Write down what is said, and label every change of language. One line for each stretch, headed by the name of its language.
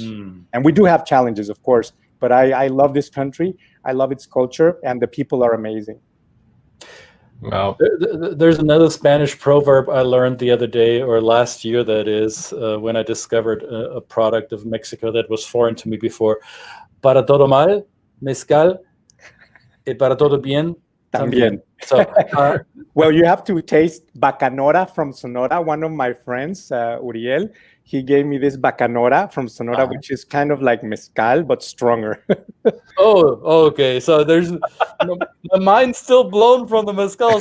English: And we do have challenges, of course. But I love this country. I love its culture. And the people are amazing. Wow. There's another Spanish proverb I learned the other day, or last year, that is, when I discovered a product of Mexico that was foreign to me before.
Spanish: Para todo mal, mezcal, y para todo bien, también.
English: So, well, you have to taste Bacanora from Sonora. One of my friends, Uriel, he gave me this Bacanora from Sonora, which is kind of like mezcal, but stronger. Oh, okay. So there's my mind's still blown from the mezcal.